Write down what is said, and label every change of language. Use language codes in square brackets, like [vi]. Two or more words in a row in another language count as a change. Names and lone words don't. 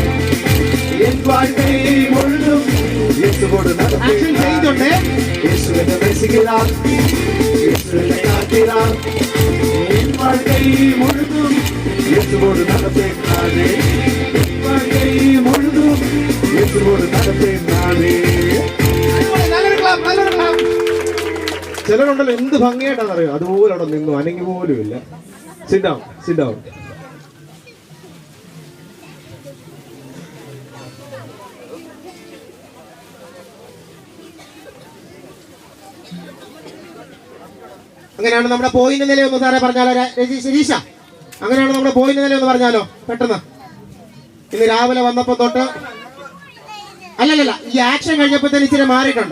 [ta] என் வாழ்க்கை முழுதும் இயேசுவோடு நடப்பேன். இயேசுவனை நேசிக்கிறார், இயேசுவனை காக்கிறார். என் வாழ்க்கை முழுதும் இயேசுவோடு நடப்பேன் நானே. என் வாழ்க்கை முழுதும் இயேசுவோடு நடப்பேன் நானே. [ml] ചിലരുണ്ടല്ലോ എന്ത് ഭംഗിയായിട്ടാണെന്ന് അറിയോ, അതുപോലെ അവിടെ നിന്നു അനങ്ങി പോലും ഇല്ല. [en] Sit down, sit down. [ml] അങ്ങനെയാണ് നമ്മുടെ പോയിന്റ് നില ഒന്ന് സാറേ പറഞ്ഞാലോ ശരീഷ? അങ്ങനെയാണ് നമ്മുടെ പോയിന്റ് നില ഒന്ന് പറഞ്ഞാലോ പെട്ടെന്ന്. ഇന്ന് രാവിലെ വന്നപ്പോ തൊട്ട് അല്ലല്ല ഈ ആക്ഷൻ കഴിഞ്ഞപ്പോ തന്നെ ഇച്ചിരി മാറിയിട്ടുണ്ട്.